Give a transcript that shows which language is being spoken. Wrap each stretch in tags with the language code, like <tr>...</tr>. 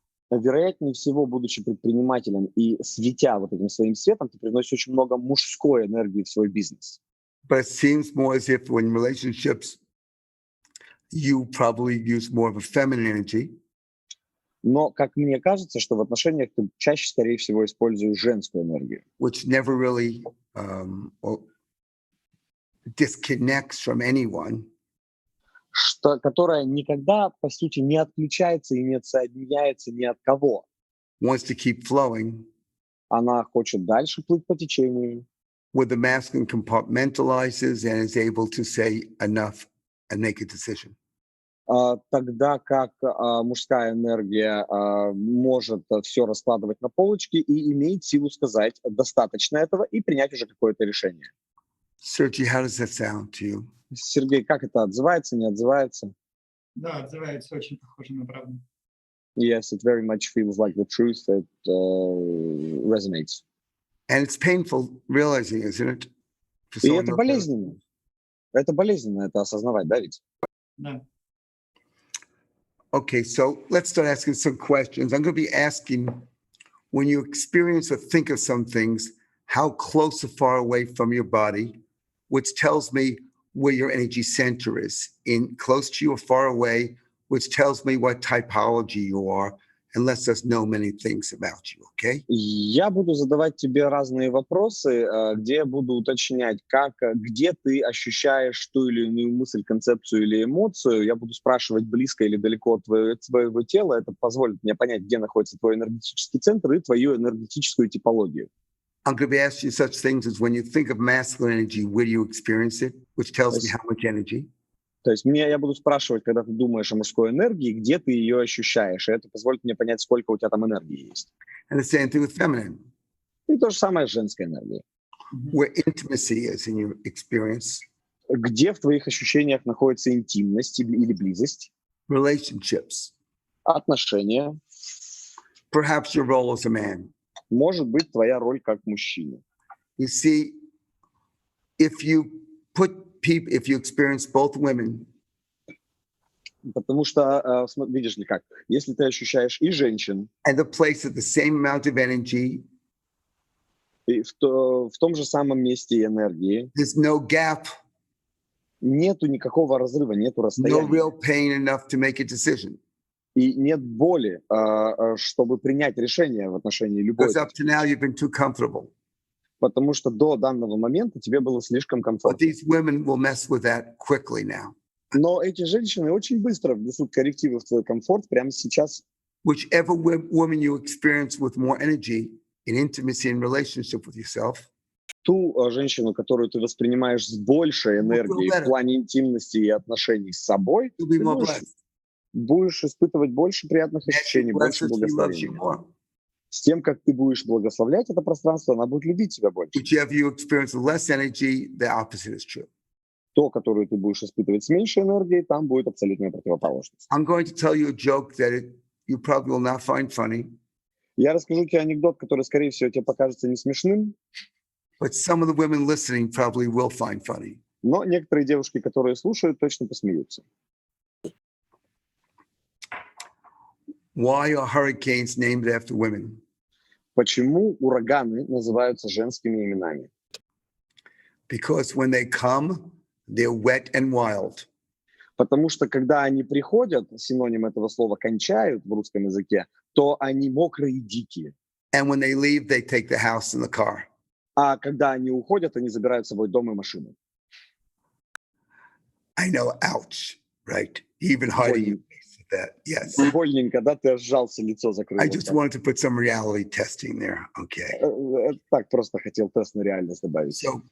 <ru>Вероятнее всего, будучи предпринимателем и светя вот этим своим светом, ты приносишь очень много мужской энергии в свой бизнес.</ru> <en>But it seems more as if when relationships, you probably use more of a feminine energy.</en> <ru>Но, как мне кажется, что в отношениях ты чаще, скорее всего, используешь женскую энергию.</ru> <en>Which never really disconnects from anyone.</en> <ru>Которая никогда, по сути, не отключается и не отсоединяется ни от кого.</ru> <en>Wants to keep flowing.</en> <ru>Она хочет дальше плыть по течению.</ru> <en>Where the masculine compartmentalizes and is able to say enough and make a decision.</en> <ru>Тогда как мужская энергия может все раскладывать на полочки и имеет силу сказать достаточно этого и принять уже какое-то решение.</ru> <en>Sergey, how does that sound to you?</en> <ru>Сергей, как это отзывается, не отзывается? Да, отзывается, очень похоже на правду.</ru> <en>Yes, it very much feels like the truth. It resonates. And it's painful realizing, isn't it?</en> <ru>И это болезненно. Это болезненно, это осознавать, да, ведь? Да.</ru> <en>Okay, so let's start asking some questions. I'm going to be asking, when you experience or think of some things, how close or far away from your body, which tells me where your energy center is, in close to you or far away, which tells me what typology you are, and lets us know many things about you, okay?</en> <ru>Я буду задавать тебе разные вопросы, где я буду уточнять, где ты ощущаешь ту или иную мысль, концепцию или эмоцию. Я буду спрашивать, близко или далеко от твоего тела. Это позволит мне понять, где находится твой энергетический центр и твою энергетическую типологию.</ru> <en>I'm going to be asking you such things as when you think of masculine energy, where do you experience it, which tells me how much energy.</en> <ru>То есть я буду спрашивать, когда ты думаешь о мужской энергии, где ты ее ощущаешь, и это позволит мне понять, сколько у тебя там энергии есть.</ru> <en>And the same thing with feminine,</en> <ru>И то же самое с женской энергией.</ru> <en>where intimacy is in your experience,</en> <ru>Где в твоих ощущениях находится интимность или близость,</ru> <en>relationships,</en> <ru>отношения,</ru> <en>perhaps your role as a man.</en> <ru>может быть, твоя роль как мужчины.</ru> <en>You see, if you experience both women,</en> <ru>Потому что, видишь ли как, если ты ощущаешь и женщин,</ru> <en>and the place at the same amount of energy,</en> <ru>и в том же самом месте энергии,</ru> <en>there's no gap,</en> <ru>нету никакого разрыва, нету</ru> <en>no</en> <ru>расстояния.</ru> <en>real pain enough to make a decision.</en> <ru>И нет боли, чтобы принять решение в отношении любой.</ru> <en>Because up to now you've been too comfortable.</en> <ru>Потому что до данного момента тебе было слишком</ru> <en>But</en> <ru>комфортно.</ru> <en>these women will mess with that quickly now.</en> <ru>Но эти женщины очень быстро внесут коррективы в твой комфорт прямо сейчас.</ru> <en>Whichever woman you experience with more energy in intimacy and relationship with yourself,</en> <ru>Ту женщину, которую ты воспринимаешь с большей энергией в плане интимности и отношений с собой,</ru> <en>you'll be</en> <ru>ты</ru> <en>more blessed.</en> <ru>будешь испытывать больше приятных</ru> <en>As she</en> <ru>ощущений, больше</ru> <en>blesses, she loves you</en> <ru>благословения.</ru> <en>more.</en> <ru>С тем, как ты будешь благословлять это пространство, она будет любить тебя больше.</ru> <en>Whichever you experience with less energy, the opposite is true.</en> <ru>То, которую ты будешь испытывать с меньшей энергией, там будет абсолютная противоположность.</ru> <en>I'm going to tell you a joke that you probably will not find funny,</en> <ru>Я расскажу тебе анекдот, который, скорее всего, тебе покажется не смешным,</ru> <en>but some of the women listening probably will find funny.</en> <ru>но некоторые девушки, которые слушают, точно посмеются.</ru> <en>Why are hurricanes named after women?</en> <ru>Почему ураганы называются женскими именами?</ru> <en>Because when they come, they're wet and wild.</en> <ru>Потому что, когда они приходят, синоним этого слова «кончают» в русском языке, то они мокрые и дикие.</ru> <en>And when they leave, they take the house and the car.</en> <ru>А когда они уходят, они забирают с собой дом и машину.</ru> <en>I know, ouch, right? Even hiding your face at that. Yes.</en> <ru>Больненько, да? Ты сжался, лицо закрыл.</ru> <en>I just wanted to put some reality testing there. Okay.</en> <ru>Так просто хотел тест на реальность добавить.</ru>